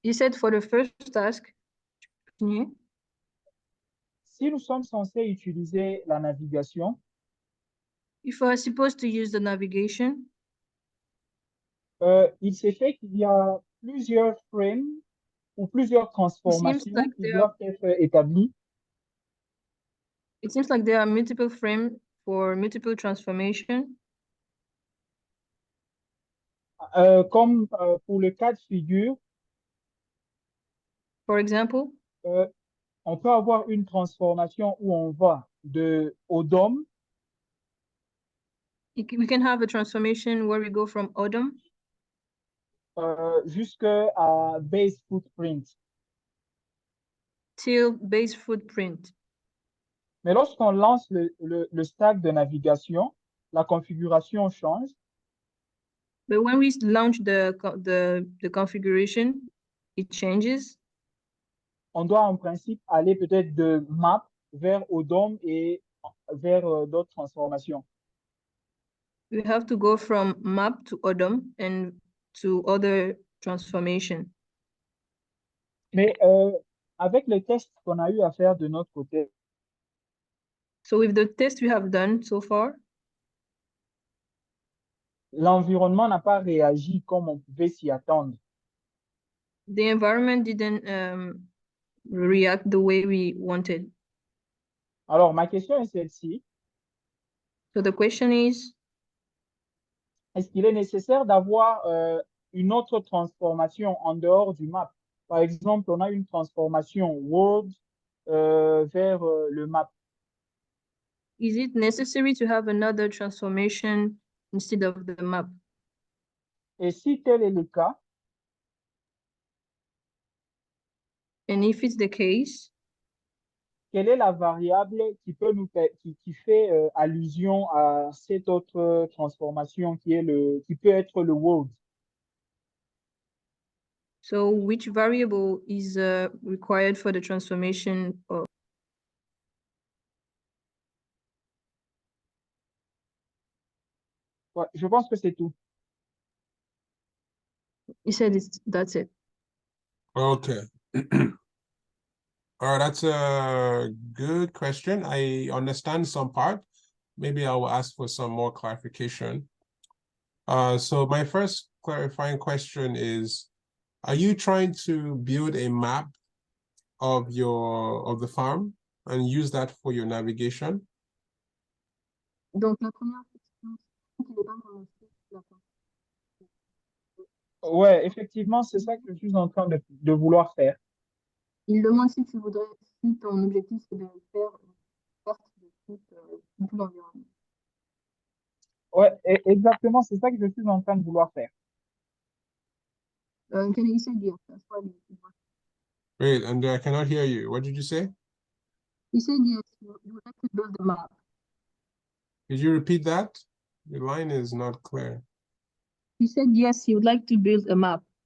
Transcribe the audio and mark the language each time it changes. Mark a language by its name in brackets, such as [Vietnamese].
[English] You said for the first task, continue. [French] si nous sommes censés utiliser la navigation, [English] If we're supposed to use the navigation, [French] il s'est fait qu'il y a plusieurs frames ou plusieurs transformations qui doivent être établies. [English] it seems like there are multiple frames for multiple transformation. [French] Comme pour le cas de figure, [English] For example, [French] on peut avoir une transformation où on va de ODOM [English] we can have a transformation where we go from Odom [French] jusqu'à Base Footprint. [English] till base footprint. [French] Mais lorsqu'on lance le stack de navigation, la configuration change. [English] But when we launch the configuration, it changes. [French] On doit en principe aller peut-être de map vers ODOM et vers d'autres transformations. [English] We have to go from map to Odom and to other transformation. [French] Mais avec les tests qu'on a eu à faire de notre côté, [English] So with the test we have done so far, [French] l'environnement n'a pas réagi comme on pouvait s'y attendre. [English] the environment didn't react the way we wanted. [French] Alors, ma question est celle-ci. So the question is, est-ce qu'il est nécessaire d'avoir une autre transformation en dehors du map? Par exemple, on a une transformation World vers le map. [English] is it necessary to have another transformation instead of the map? [French] Et si tel est le cas, [English] And if it's the case, [French] quelle est la variable qui peut qui fait allusion à cette autre transformation qui peut être le World? [English] so which variable is required for the transformation of [French] Ouais, je pense que c'est tout. [English] He said that's it. Okay. All right, that's a good question. I understand some part. Maybe I will ask for some more clarification. So my first clarifying question is, are you trying to build a map of the farm and use that for your navigation? [French] Donc, la première question, c'est qu'il est pas vraiment sûr de la Ouais, effectivement, c'est ça que je suis en train de vouloir faire. Il demande si tu voudrais, si ton objectif c'est de faire une carte de tout l'environnement. Ouais, exactement, c'est ça que je suis en train de vouloir faire. [English] Can you say yes? That's what Wait, and I cannot hear you. What did you say? he said yes. You would like to build a map. Could you repeat that? Your line is not clear. He said yes. He would like to build a map.